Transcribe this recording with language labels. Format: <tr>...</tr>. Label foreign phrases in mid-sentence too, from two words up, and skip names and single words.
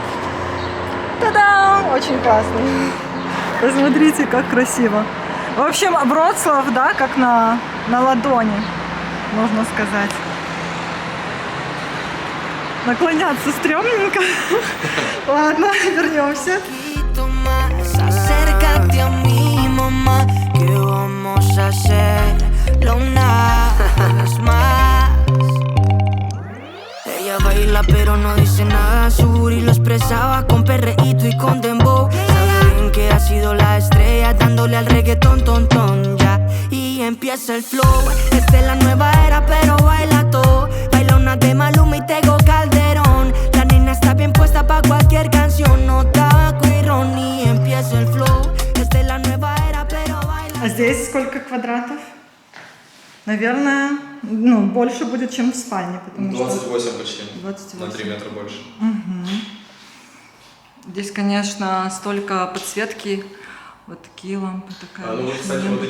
<ru>Та-дам! Очень классный. Посмотрите, как красиво. В общем, Вроцлав, да, как на ладони, можно сказать. Наклоняться стрёмненько. Ладно, вернемся.</ru> <es>Acércate a mí, mamá, que vamos a hacerlo una vez más. Ella baila pero no dice nada, su booty lo expresaba con perreíto y con dembow. Sabe bien que ha sido la estrella dándole al reggaetón, ton, ton, ya. Y empieza el flow, esta es la nueva era pero baila todo. Baila una de Maluma y Tego Calderón. La nena está bien puesta pa' cualquier canción, no tabaco y ron. Y empieza el flow, esta es la nueva era pero baila.</es> <ru>А здесь сколько квадратов? Наверное, ну, больше будет, чем в спальне, потому 28 почти. 28. На 3 метра больше. Здесь, конечно, столько подсветки. Вот такие лампы, такая. Ну, очень кстати, вот эти</ru>